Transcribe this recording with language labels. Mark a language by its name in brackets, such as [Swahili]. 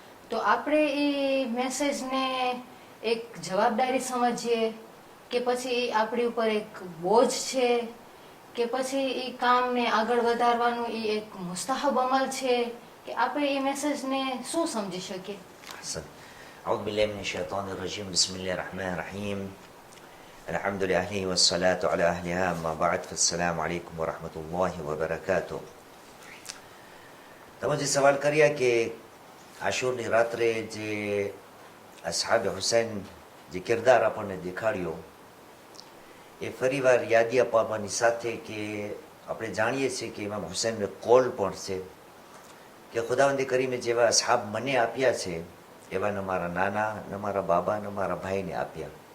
[Gujarati] તો આપણે એ મેસેજને એક જવાબદારી સમજીએ કે પછી એ આપણી ઉપર એક બોજ છે, કે પછી એ કામને આગળ વધારવાનું એ એક મુસ્તાહબ અમલ છે, કે આપણે એ મેસેજને શું સમજી શકીએ? [Arabic] أعوذ بالله من الشيطان الرجيم بسم الله الرحمن الرحيم الحمد لله والصلاة على أهلها أما بعد فالسلام عليكم ورحمة الله وبركاته. [Gujarati] તમે જે સવાલ કર્યા કે આશુરની રાત્રે જે અસહાબે હુસૈન જે કિરદાર આપણને દેખાડ્યો, એ ફરીવાર યાદી અપાવવાની સાથે કે આપણે જાણીએ છીએ કે ઇમામ હુસૈનનો કોલ પણ છે કે ખુદાવંદ કરીમે જેવા અસહાબ મને આપ્યા છે એવા ન મારા નાના, ન મારા બાબા, ન મારા ભાઈને આપ્યા.